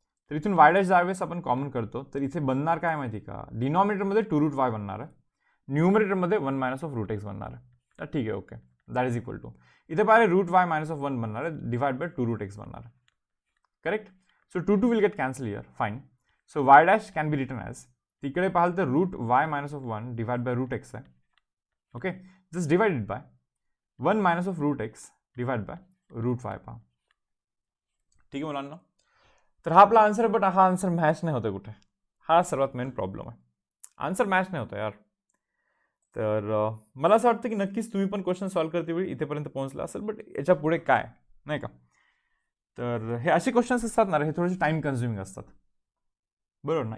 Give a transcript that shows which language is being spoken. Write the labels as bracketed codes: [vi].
[mr] तर इथून Y dash ज्यावेळेस आपण कॉमन करतो तर इथे बनणार काय माहिती का, डिनॉमिनेटरमध्ये 2 रूट वाय बनणार आहे, न्यूमरेटरमध्ये 1 मायनस ऑफ रूट एक्स बनणार आहे. तर ठीक आहे, okay, that is equal to, इथे पाहिजे रूट वाय मायनस ऑफ 1 बनणार आहे, डिवाइड बाय 2 रूट एक्स बनणार आहे. Correct. [en] So 2 will get cancel here. Fine. So y dash can be written as, [mr] तिकडे पाहाल तर [en] root y minus of 1 divide by root x [mr] आहे. [en] okay, just divided by 1 minus of root x divide by root y [mr] पहा. ठीक आहे मुलांना. तर हा आपला आन्सर आहे, बट हा आन्सर मॅच नाही होतं कुठे. हा सर्वात मेन प्रॉब्लेम आहे. आन्सर मॅच नाही होतं यार. तर मला असं वाटतं की नक्कीच तुम्ही पण क्वेश्चन सॉल्व्ह करते वेळी इथेपर्यंत पोहोचला असेल, बट याच्या पुढे काय नाही का. तर हे असे क्वेश्चन्स असतात ना, हे थोडेसे टाइम कन्झ्युमिंग असतात, बरोबर ना.